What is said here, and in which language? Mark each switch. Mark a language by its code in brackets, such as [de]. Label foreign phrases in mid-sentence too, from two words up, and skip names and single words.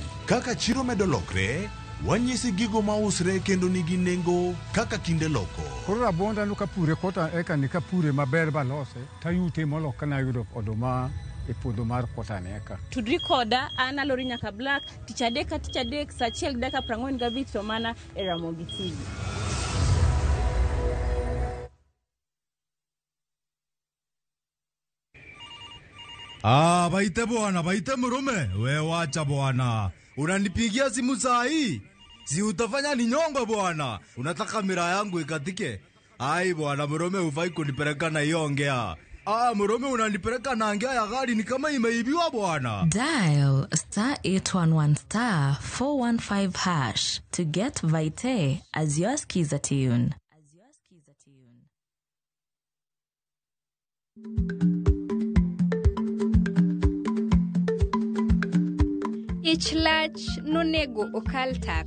[luo] Kaka chiro medo lokre wanyisi gigo mausre kendo nigi nengo kaka kinde loko. Koro rabonda no kapure kota eka ni kapure maber balose tayute molo kana yudo oduma e puodho mar kota ne eka. Tudri koda ana lori nyaka black tich adek sa achiel dakika 45 to mana e Ramogi TV. [sw] Baite bwana, baite murume. We wacha bwana. Unanipigia simu saa hii? Si utafanya ni nyongo bwana. Unataka mira yangu ikatike? Ai bwana, murume hufai kunipeleka na hiyo ongea. Murume unanipeleka na ongea ya gari ni kama imeibiwa bwana. [en] Dial *811*415# to get Vite as your skiza tune. [luo] Ich lach nonego okal tako.